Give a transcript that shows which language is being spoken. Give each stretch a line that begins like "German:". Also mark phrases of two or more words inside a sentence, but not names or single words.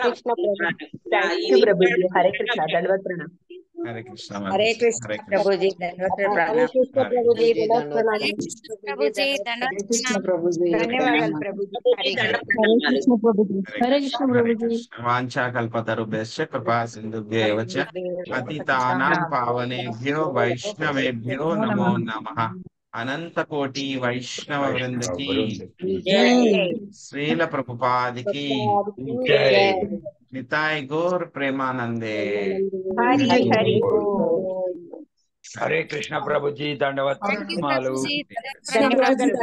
Telugu: హరే కృష్ణ దండవత్ ప్రణామం. హరే కృష్ణ. హరే కృష్ణ ప్రభుజీ, ధన్యవాదాలు ప్రణామం. ధన్యవాదాలు ప్రభుజీ. హరే కృష్ణ ప్రభుజీ.
Sanskrit: వాంఛాకల్పతరుభ్యశ్చ కృపా సింధుభ్యో ఏవ చ పతితానాం పావనేభ్యో వైష్ణవేభ్యో నమో నమః.
Telugu: అనంత కోటి వైష్ణవ వృందకి శ్రీల ప్రభుపాదికి
Bangla: নিতাই গৌর প্রেমানন্দে.
Telugu: హరే కృష్ణ ప్రభుజీ, దండవత్ ప్రణామాలు.